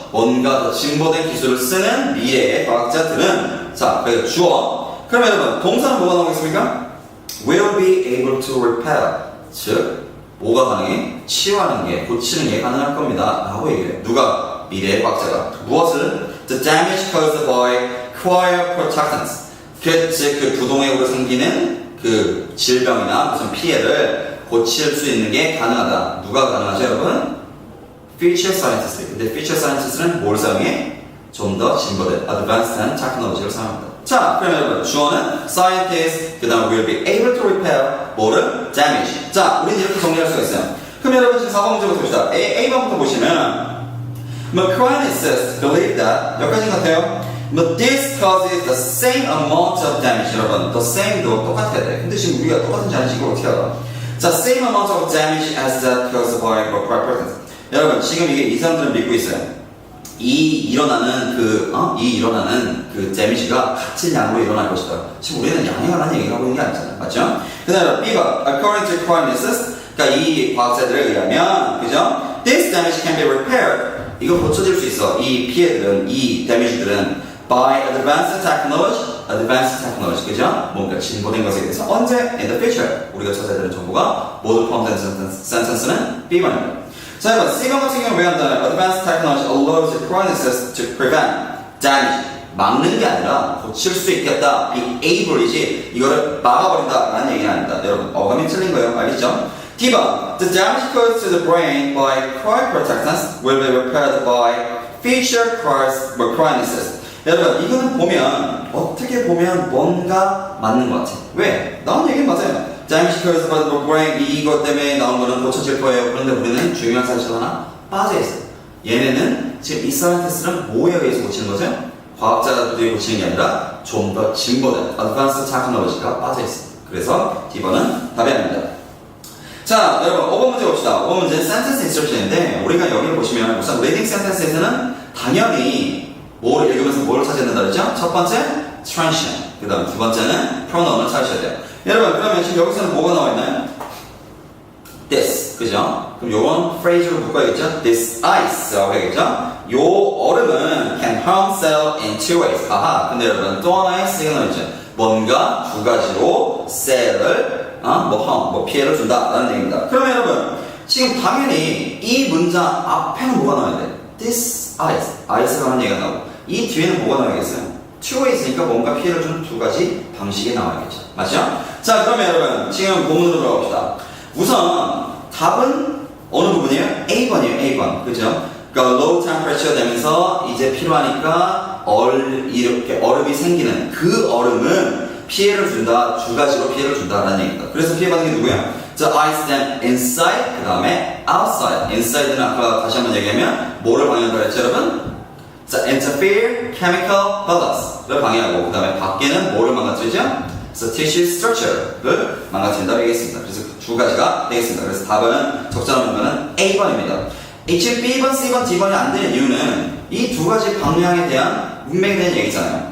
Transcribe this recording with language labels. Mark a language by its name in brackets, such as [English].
[Korean] 뭔가 더 진보된 기술을 쓰는 미래의 과학자들은, 자, 그래서 주어. 그럼 여러분, 동사는 뭐가 나오겠습니까? [English] Will be able to repair. [Korean] 즉, 뭐가 가능해? 치유하는 게, 고치는 게 가능할 겁니다. 라고 얘기해요. 누가? 미래의 과학자가. 무엇을? [English] The damage caused by cryoprotectants. [Korean] 즉, 그 부동액으로 생기는 그 질병이나 무슨 피해를 고칠 수 있는 게 가능하다. 누가 가능하죠, 여러분? [English] Future scientists. [Korean] 근데 [English] future scientists [Korean] 는 뭘 사용해? 좀 더 진보된 [English] advanced technology [Korean] 를 사용합니다. 자, 그러면 여러분, 주어는 scientist, 그 다음 [English] will be able to repair, [Korean] 뭐를? [English] damage. [Korean] 자, 우리는 이렇게 정리할 수가 있어요. 그럼 여러분, 지금 4번 문제부터 봅시다. A번부터 보시면 [English] cryonesis believe that, [Korean] 여기까지 같아요. [English] But this causes the same amount of damage. [Korean] 여러분, [English] the same [Korean] 도 똑같아야 돼. 근데 지금 우리가 똑같은지 아닌지 이걸 어떻게 알아? [English] 자, same amount of damage as that caused by cryoprotectants. [Korean] 여러분, 지금 이게 이 사람들은 믿고 있어요. 이 일어나는 그 damage가 같은 양으로 일어날 것이다. 지금 우리는 양에 관한 얘기를 하고 있는 게 아니잖아요. 맞죠? 그 다음에 B번, [English] according to cryonesis, [Korean] 그러니까 이 과학자들에 의하면, 그죠? [English] This damage can be repaired. [Korean] 이거 고쳐질 수 있어. 이 피해들은, 이 damage들은 [English] by advanced technology, [Korean] 그죠? 뭔가 진보된 것에 대해서 언제? [English] In the future. [Korean] 우리가 찾아야 되는 정보가 모두 포함된 sentence는 B번입니다. 자, 여러분, C번 같은 경우는 왜 한다면 [English] advanced technology allows cryonesis to prevent damage. [Korean] 막는 게 아니라 고칠 수 있겠다. be able이지 이거를 막아버린다라는 얘기는 아닙니다. 여러분, 어감이 틀린 거예요. 알겠죠? [English] D번, the damage caused to the brain by cryoprotectants will be repaired by future cryonesis. [Korean] 여러분, 이거는 보면 어떻게 보면 뭔가 맞는 것 같아. 왜? 나온 얘기는 맞아요. [English] damage caused by the brain [Korean] 이것 때문에 나온 거는 고쳐질 거예요. 그런데 우리는 중요한 사실 하나 빠져있어요. 얘네는 지금 이 사이언티스트는 뭐에 의해서 고치는 거죠? 과학자들이 고치는 게 아니라 좀 더 진보된 advanced technology가 빠져있어요. 그래서 D번은 답이 아닙니다. 자, 여러분 5번 문제 봅시다. 5번 문제는 sentence instruction인데 우리가 여기를 보시면 우선 reading sentence에서는 당연히 뭐를 읽으면서 뭐를 찾아야 된다 그랬죠? 첫 번째 transition, 그 다음 두 번째는 pronoun을 찾으셔야 돼요. 여러분 그러면 지금 여기서는 뭐가 나와 있나요? this, 그죠? 그럼 요런 phrase로 바꿔야겠죠? [English] This ice [Korean] 라고 해야겠죠? 요 얼음은 [English] can harm cell in two ways. [Korean] 아하, 근데 여러분 또 하나의 쓰기가 나와있죠? 뭔가 두 가지로 셀을 뭐 피해를 준다라는 얘기입니다. 그러면 여러분 지금 당연히 이 문장 앞에는 뭐가 나와야 돼? [English] This ice, [Korean] ice가 하는 얘기가 나오고 이 뒤에는 뭐가 나와야겠어요? [English] two ways [Korean] 니까 뭔가 피해를 주는 두 가지 방식이 나와야겠죠. 맞죠? 자, 그러면 여러분 지금 본문으로 돌아갑시다. 우선 답은 어느 부분이에요? A번이에요. A번. 그죠? 그러니까 [English] low temperature [Korean] 되면서 이제 필요하니까 이렇게 얼음이 생기는 그 얼음은 피해를 준다. 두 가지로 피해를 준다라는 얘기입니다. 그래서 피해받는 게 누구예요? [English] The ice dam inside [Korean] 그 다음에 [English] outside. [Korean] inside는 아까 다시 한번 얘기하면 뭐를 방해한다 그랬죠 여러분? 자, [English] interfere chemical balance [Korean] 를 방해하고 그 다음에 밖에는 뭐를 망가뜨리죠? 그래서 [English] tissue structure [Korean] 를 망가뜨린다 되겠습니다. 그래서 그 두 가지가 되겠습니다. 그래서 답은 적절한 문제는 A번입니다. 지금 B번, C번, D번이 안 되는 이유는 이 두 가지 방향에 대한 문맥에 대한 얘기잖아요.